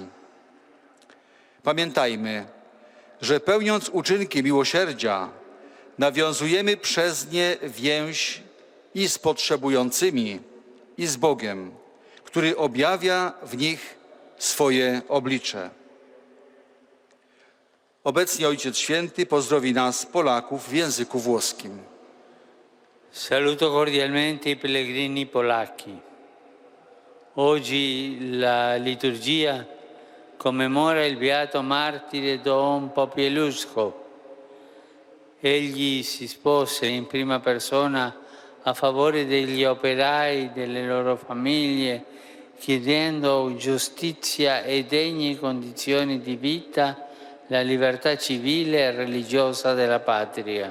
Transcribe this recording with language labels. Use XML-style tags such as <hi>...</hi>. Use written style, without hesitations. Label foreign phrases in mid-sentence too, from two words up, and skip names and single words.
<pl>Pamiętajmy, że pełniąc uczynki miłosierdzia, nawiązujemy przez nie więź i z potrzebującymi, i z Bogiem, który objawia w nich swoje oblicze. Obecnie Ojciec Święty pozdrowi nas, Polaków, w języku włoskim.</pl> <it>Saluto cordialmente i pellegrini polacchi. Oggi la liturgia commemora il beato martire Don Popieluszko. Egli si sposa in prima persona a favore degli operai, delle loro famiglie, chiedendo giustizia e degne condizioni di vita, la libertà civile e religiosa della patria.</it>